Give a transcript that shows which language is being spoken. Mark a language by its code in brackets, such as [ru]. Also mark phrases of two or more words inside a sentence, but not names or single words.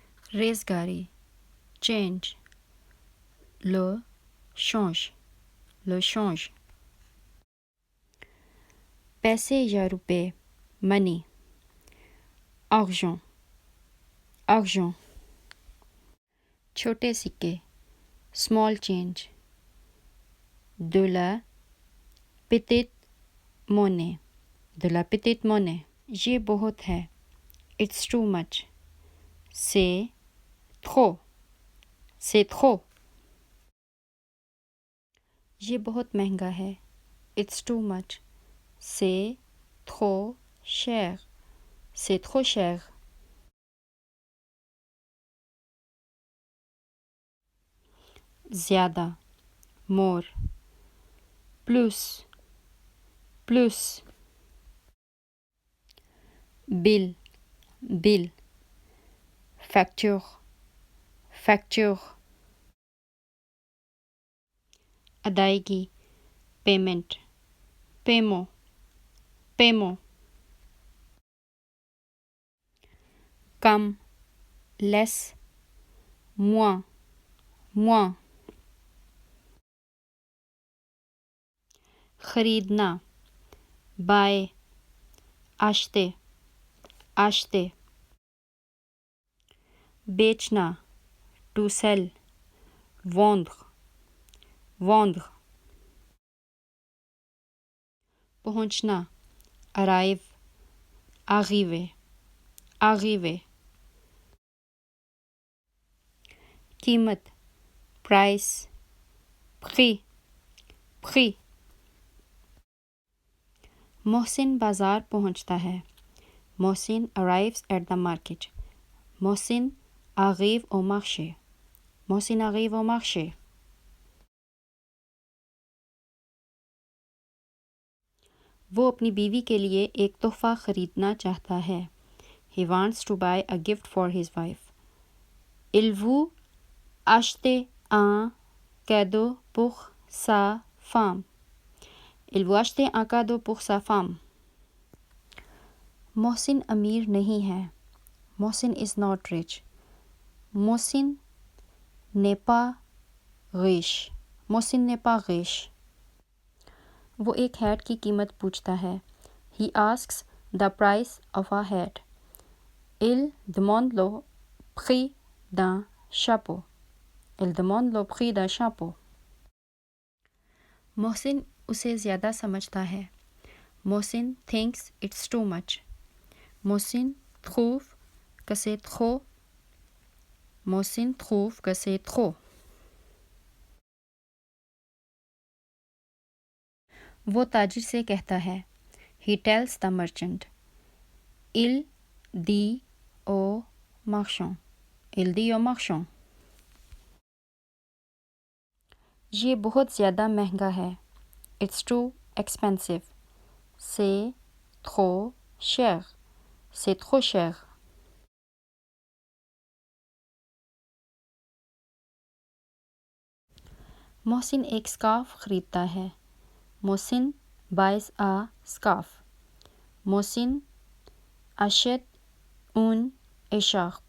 [fr] ریزگاری change. Le change. Le change. [ur] پیسے یا روپے money. [fr] Argent. Argent. [ur] چھوٹے سکے [en] small change. [fr] De la petite monnaie. De la petite monnaie. [ur] یہ بہت ہے [en] it's too much. [fr] C'est trop. C'est trop. [ur] یہ بہت مہنگا ہے [en] it's too much. [fr] C'est trop cher. C'est trop cher. زیادہ more. Plus. Plus. [en] Bill. Bill. [fr] Facture. Facture. [ur] ادائیگی پیمنٹ paiement. [fr] Paiement. کم less. Moins. Moins. [ur] خریدنا buy. [fr] acheter. Acheter. [en] بیچنا to sell. [fr] Vendre. Vendre. [ur] پہنچنا arrive. [fr] Arriver. Arriver. [ur] قیمت price. [fr] Prix. Prix. [ur] محسن بازار پہنچتا ہے محسن [en] arrives at the market. [fr] محسن arrive au marché. محسن arrive au marché. [ur] وہ اپنی بیوی کے لیے ایک تحفہ خریدنا چاہتا ہے [en] he wants to buy a gift for his wife. [fr] Il veut acheter un cadeau pour sa femme. Il veut acheter un cadeau pour sa femme. [ur] محسن امیر نہیں ہے محسن [en] is not rich. [fr] محسن n'est pas riche. محسن n'est pas riche. [ur] وہ ایک ہیٹ کی قیمت پوچھتا ہے [en] he asks the price of a hat. [fr] Il demande le prix d'un chapeau. Il demande le prix d'un chapeau. [ur] محسن اسے زیادہ سمجھتا ہے محسن [en] thinks it's too much. [fr] محسن trouve que c'est trop. محسن trouve que c'est trop. [ur] وہ تاجر سے کہتا ہے [en] he tells the merchant. [fr] Il dit au marchand. Il dit au marchand. [ur] یہ بہت زیادہ مہنگا ہے [en] it's too expensive. [fr] C'est trop cher. C'est trop cher. [ur] محسن ایک سکارف خریدتا ہے محسن [en] buys a scarf. [fr] محسن achète une écharpe.